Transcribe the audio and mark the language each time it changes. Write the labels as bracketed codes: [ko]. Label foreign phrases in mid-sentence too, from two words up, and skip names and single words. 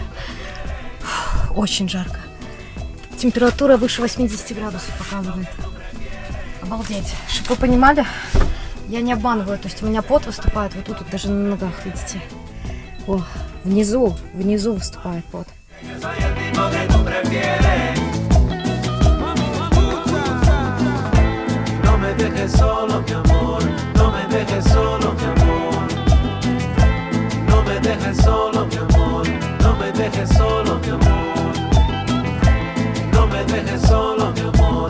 [ru] Очень жарко. Температура выше 80 градусов показывает. Обалдеть. Чтобы вы понимали, я не обманываю. То есть у меня пот выступает вот тут, вот даже на ногах, видите. О, внизу выступает пот. [es] Soy el tipo que tú prefieres. No me dejes solo, mi amor. No me dejes solo, mi amor. No me dejes solo, mi amor. No me dejes solo, mi amor. No me dejes solo, mi amor.